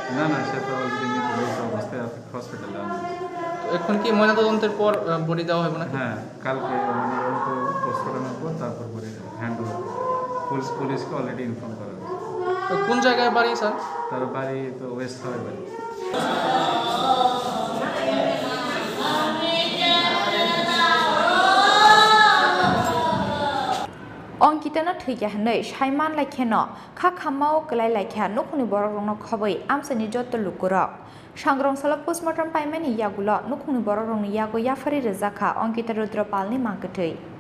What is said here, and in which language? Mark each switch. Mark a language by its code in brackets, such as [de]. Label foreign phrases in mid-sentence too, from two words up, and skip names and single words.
[bn] না সে তো অলরেডি মৃত অবস্থায় হসপিটালে আনা হয়েছে। এখন কি ময়নাতদন্তের পর বডি দেওয়া হবে না? হ্যাঁ, কালকে পোস্টমর্টমের পর তারপর [en] body hand over [bn] পুলিশকে অলরেডি ইনফর্ম করা হয়েছে। তো কোন জায়গায় বাড়ি স্যার? তার বাড়ি তো ওয়েস্ট হাওয়ার বাড়ি। [trp] अंकितानो थैयाहनै साइमान लाइखेनो खा खामाव गलाय लाइखा नखुनि बररंनो खबै आमसानि जत्त लुकुरक सांग्रंसाला पोस्टमर्टम पाइमानि यागुल नखुनि बररंनि यागो याफारि रोजाखा अंकिता रुद्रपालनि मागथै